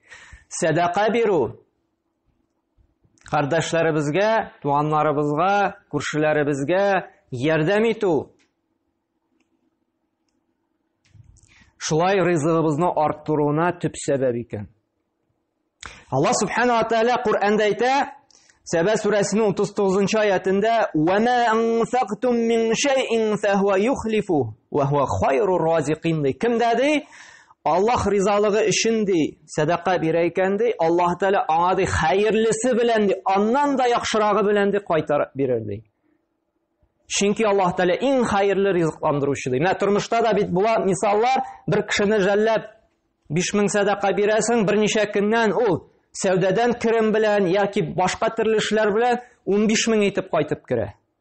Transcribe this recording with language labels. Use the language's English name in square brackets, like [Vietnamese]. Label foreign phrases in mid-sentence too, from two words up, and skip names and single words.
[Tatar] Садака бирү, кардәшләребезгә, туганнарыбызга, күршеләребезгә ярдәм итү. Шулай ризыгыбызны арттыруына төп сәбәп икән. [Arabic] الله سبحانه وتعالى [Tatar] Куръанда әйтә, Сәбә сүрәсенең 39 аятында: [Arabic] "وما أنفقتم من شيء فهو يخلف وهو خير الرازقين." [Tatar] Кемдә ди? Аллаһ ризалыгы өчен ди, садака бирә икән ди, [Arabic] الله تعالى [Tatar] аңа ди хәерлесе белән ди, аннан да яхшырагы белән ди кайтарып бирер ди. Чөнки [Arabic] الله تعالى [Tatar] иң хәерле ризыкландыручы ди. Менә тормышта да бит була мисаллар, бер кешене жәлләп 5000 садака бирәсең, берничә көннән ул сәүдәдән керем белән яки башка төрле эшләр белән 15000 итеп кайтып керә.